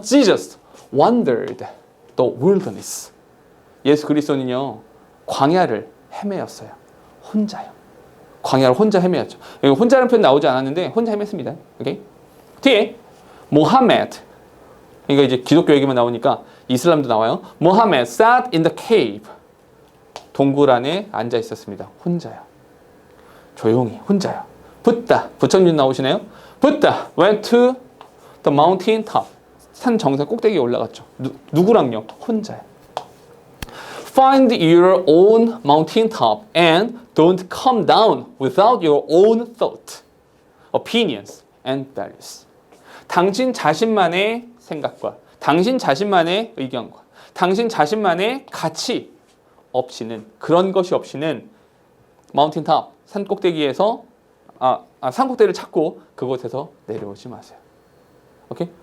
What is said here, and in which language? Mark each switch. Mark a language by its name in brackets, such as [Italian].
[English] Jesus wandered the wilderness. [Korean] 예수 그리스도는요 광야를 헤매었어요. 혼자요. 광야를 혼자 헤매었죠. 여기 혼자라는 표현 나오지 않았는데 혼자 헤맸습니다. 오케이? 뒤에 모하메드. 그러니까 이제 기독교 얘기만 나오니까 이슬람도 나와요. [English] 모하메드 sat in the cave. [Korean] 동굴 안에 앉아 있었습니다. 혼자요. 조용히 혼자요. 붓다. 부처님 나오시네요. [English] 붓다 went to the mountain top. [Korean] 산 정상 꼭대기에 올라갔죠. 누구랑요? 혼자요. [English] Find your own mountain top and don't come down without your own thought, opinions and values. [Korean] 당신 자신만의 생각과 당신 자신만의 의견과 당신 자신만의 가치 없이는 그런 것이 없이는 마운틴 탑 산 꼭대기에서 산 꼭대기를 찾고 그곳에서 내려오지 마세요. 오케이?